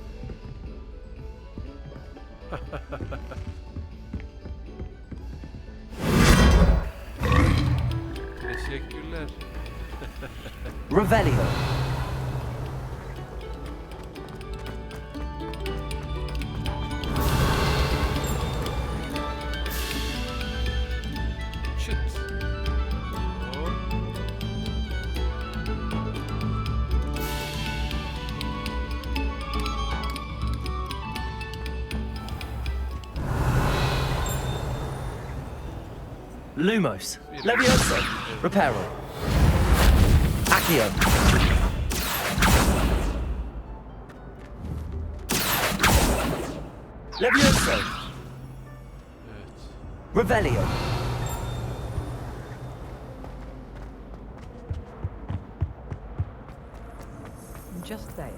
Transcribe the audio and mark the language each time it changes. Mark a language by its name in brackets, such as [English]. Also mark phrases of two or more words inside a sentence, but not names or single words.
[Turkish] Teşekkürler. Revelio. Çıt. Hop. Lumos. Levioso. Reparo. Accio. Levioso. Evet. Revelio. [English] Just saying.